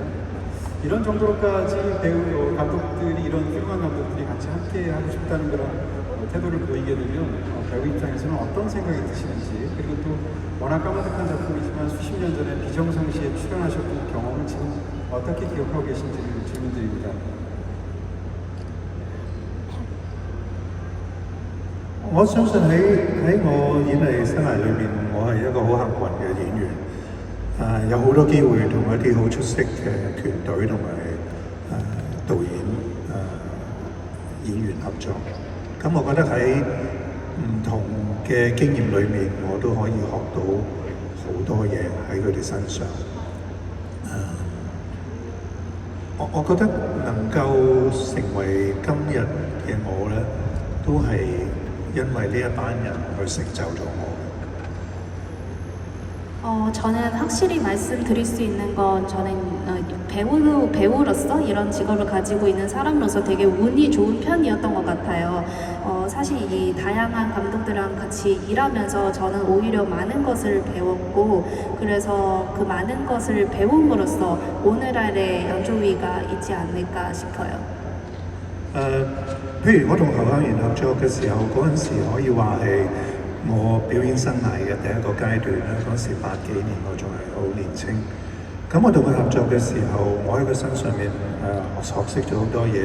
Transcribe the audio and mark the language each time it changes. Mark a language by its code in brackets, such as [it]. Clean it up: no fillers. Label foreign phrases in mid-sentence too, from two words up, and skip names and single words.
[ko] 이런 정도로까지 배우 감독들이 이런 훌륭한 감독들이 같이 함께 하고 싶다는 그런 태도를 보이게 되면 배우 입장에서는 어떤 생각이 드시는지, 그리고 또 워낙 까마득한 작품이지만 수십 년 전에 비정성 씨에 출연하셨던 경험을 지금 어떻게 기억하고 계신지를 질문드립니다. [yue] 我相信喺我演藝生涯裏面，我係一個好幸運嘅演員，有好多機會同一啲好出色嘅團隊同埋導演、演員合作。咁我覺得喺唔同嘅經驗裏面，我都可以學到好多嘢喺佢哋身上。我覺得能夠成為今日嘅我咧，都係因為呢一班人去成就咗我。 [ko] 저는 확실히 말씀드릴 수 있는 건 저는 배우로서 이런 직업을 가지고 있는 사람으로서 되게 운이 좋은 편이었던 것 같아요. 사실 이 다양한 감독들이랑 같이 일하면서 저는 오히려 많은 것을 배웠고 그래서 그 많은 것을 배움으로써 오늘날의 양조위가 있지 않을까 싶어요. [yue] 譬如我同侯孝賢合作嘅時候，嗰陣時可以話係我表演生涯嘅第一個階段啦。嗰時80幾年，我仲係好年青。咁我同佢合作嘅時候，我喺佢身上面學識咗好多嘢。